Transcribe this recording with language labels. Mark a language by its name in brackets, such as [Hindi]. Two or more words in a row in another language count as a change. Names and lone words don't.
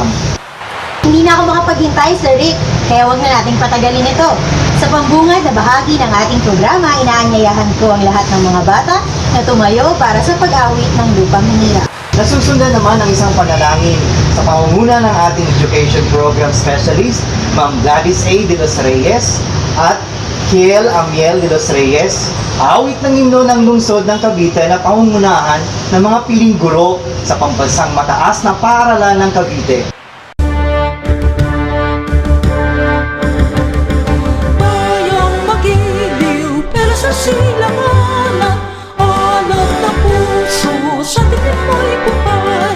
[Filipino] Hindi na ako makapaghintay, Sir Rick, kaya huwag na nating patagalin ito. Sa pambungad na bahagi ng ating programa, inaanyayahan ko ang lahat ng mga bata na tumayo para sa pag-awit ng lupang hinirap. Nasusundan naman ang isang panalangin sa pangunguna ng ating [English] Education Program Specialist, [Filipino] Ma'am Gladys A. de los Reyes at Kiel Amiel de los Reyes, awit ng himno ng lungsod ng Cavite na pangungunahan ng mga piling guro sa pambansang mataas na paaralan ng Cavite. Bayang magiliw, pero sa silanganan, alat na puso, sa tingin mo'y buhay.